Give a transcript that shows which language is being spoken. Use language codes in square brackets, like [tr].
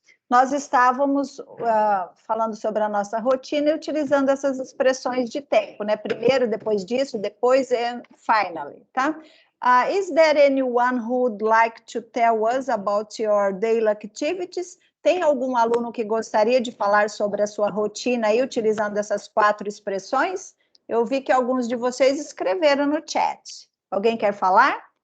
[pt] Nós estávamos falando sobre a nossa rotina e utilizando essas expressões de tempo, né? Primeiro, depois disso, depois [en] and finally, [pt] tá? [en] Is there anyone who would like to tell us about your daily activities? [pt] Tem algum aluno que gostaria de falar sobre a sua rotina aí, utilizando essas 4 expressões? Eu vi que alguns de vocês escreveram no chat. Alguém quer falar?